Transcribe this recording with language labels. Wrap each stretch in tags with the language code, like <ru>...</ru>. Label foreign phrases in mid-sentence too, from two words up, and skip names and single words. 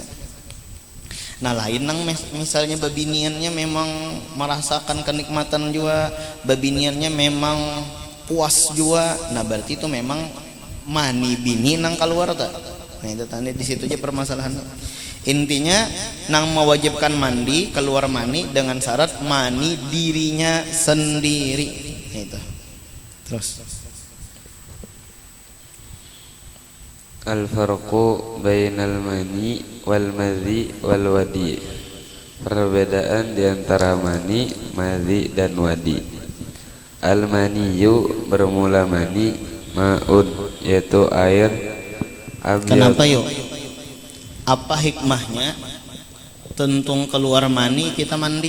<bjn>Nah, lain nang misalnya babiniannya memang merasakan kenikmatan juga, babiniannya memang puas juga. Nah, berarti itu memang mani bini nang keluar tak.</bjn> <id>Nah, itu tanda di situ aja permasalahan. Intinya nang mewajibkan mandi, keluar mani dengan syarat mani dirinya sendiri. Itu. Terus</id> <ar>الفرق بين المني والمذي والودي,</ar> <id>perbedaan di antara mani, madhi dan wadi. Al-maniyu bermula mani, ma'un yaitu air. Kenapa yuk? Apa hikmahnya tentung keluar mani kita mandi?</id>